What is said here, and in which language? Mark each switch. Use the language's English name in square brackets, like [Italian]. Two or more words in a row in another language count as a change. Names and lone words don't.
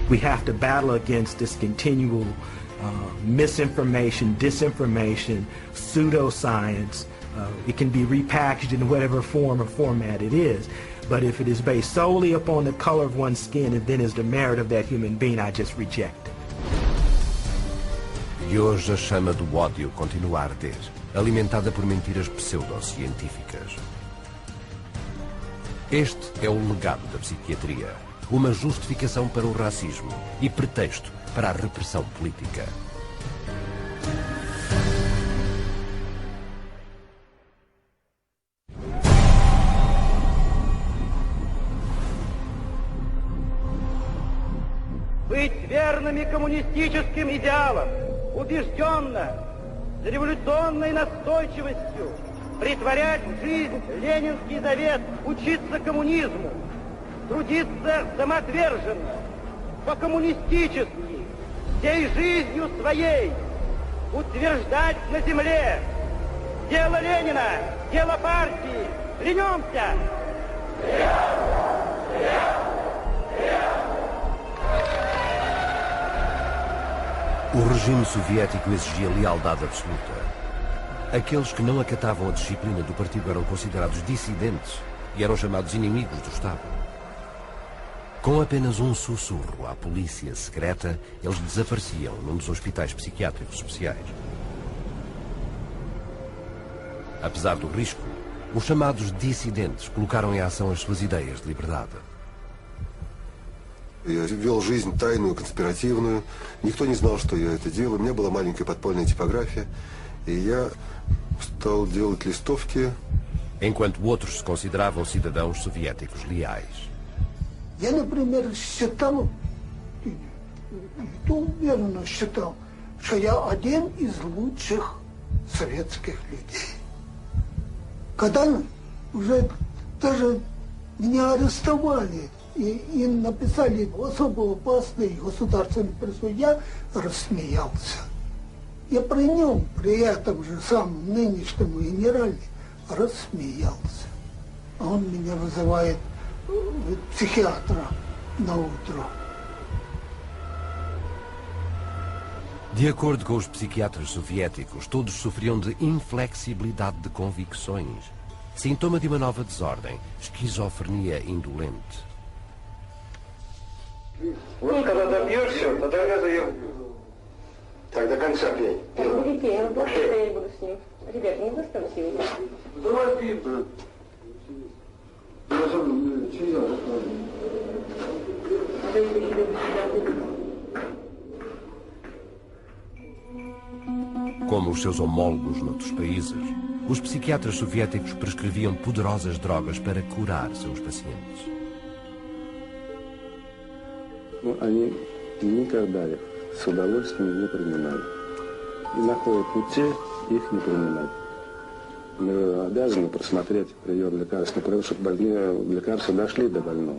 [English] We have to battle against this continual misinformation, disinformation, pseudoscience. It can be repackaged in whatever form or format it is. But if it is based solely upon the color of one's skin and then is the merit of that human being, I just reject it. [Portuguese] E hoje a chama do ódio continua a arder, alimentada por mentiras pseudocientíficas. Este é o legado da psiquiatria, uma justificação para o racismo e pretexto para a repressão política. [Russian] Быть верными коммунистическим идеалам, убежденно, с революционной настойчивостью, притворять в жизнь ленинский завет, учиться коммунизму, трудиться самоотверженно, по-коммунистически, всей жизнью своей, утверждать на земле дело Ленина, дело партии, клянемся! [Portuguese] O regime soviético exigia lealdade absoluta. Aqueles que não acatavam a disciplina do partido eram considerados dissidentes e eram chamados inimigos do Estado. Com apenas um sussurro à polícia secreta, eles desapareciam num dos hospitais psiquiátricos especiais. Apesar do risco, os chamados dissidentes colocaram em ação as suas ideias de liberdade. [Russian] Я вел жизнь тайную, конспиративную. Никто не знал, что я это делаю. У меня была маленькая подпольная типография, и я стал делать листовки. [Portuguese] Enquanto outros se consideravam cidadãos soviéticos leais. [Russian] Я, например, считал, и то уверенно считал, что я один из лучших советских людей. Когда уже даже меня арестовали и написали особо опасный государственный присуд, я рассмеялся. Я при нем, при этом же самом нынешнем генерале, рассмеялся. А он меня вызывает [Portuguese] psiquiatra na outra. De acordo com os psiquiatras soviéticos, todos sofriam de inflexibilidade de convicções, sintoma de uma nova desordem, esquizofrenia indolente. [Russian] Вот когда добьешься, тогда я заеду. Так, до конца пей. Будет пей, но только я буду с ним. Ребят, не достаньте его. Давай пей, брат. [Portuguese] Como os seus homólogos noutros países, os psiquiatras soviéticos prescreviam poderosas drogas para curar seus pacientes. [Russian] Они никогда их с удовольствием не принимают. И находят пути их не принимать. Мы обязаны просмотреть прием лекарственных продуктов, чтобы больные лекарства дошли до больного.